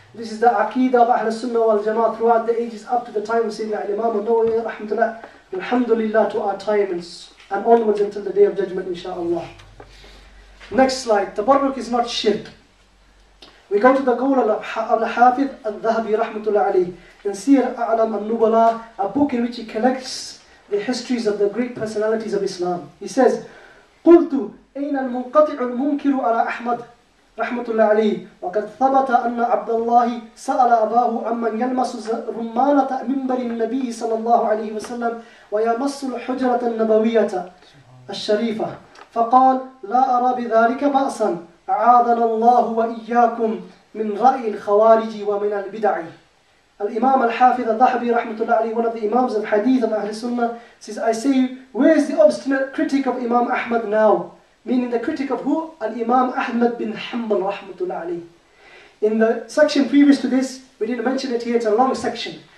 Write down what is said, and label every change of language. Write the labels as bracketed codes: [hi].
[en] This is the Aqeedah of al-Sunnah wal-Jama'ah throughout the ages up to the time of Sayyidina Imam al-Nawawi rahmatullah, alhamdulillah, to our time and onwards until the day of judgment, inshaAllah. Next slide. Tabarruk is not shirk. We go to the goal of al-Hafidh al-Dhahabi rahmatullah alayhi in Siyar A'lam al-Nubala, a book in which he collects the histories of the great personalities of Islam. He says, [ar] قلت أين المنقطع المنكر على أحمد رحمة الله عليه وقد ثبت أن عبد الله سأل أباه عمن يلمس رمانة منبر النبي صلى الله عليه وسلم ويمس الحجرة النبوية الشريفة فقال لا أرى بذلك بأسا أعاذنا الله وإياكم من رأي الخوارج ومن البدع. [en] Al-Imam al-Hafidh al-Dhahabi rahmatullah alayhi, one of the Imams of Hadith of Ahl-Sunnah, says, I say, where is the obstinate critic of Imam Ahmad now? Meaning the critic of who? Al-Imam Ahmad bin Hanbal rahmatullah alayhi. In the section previous to this, we didn't mention it here, it's a long section.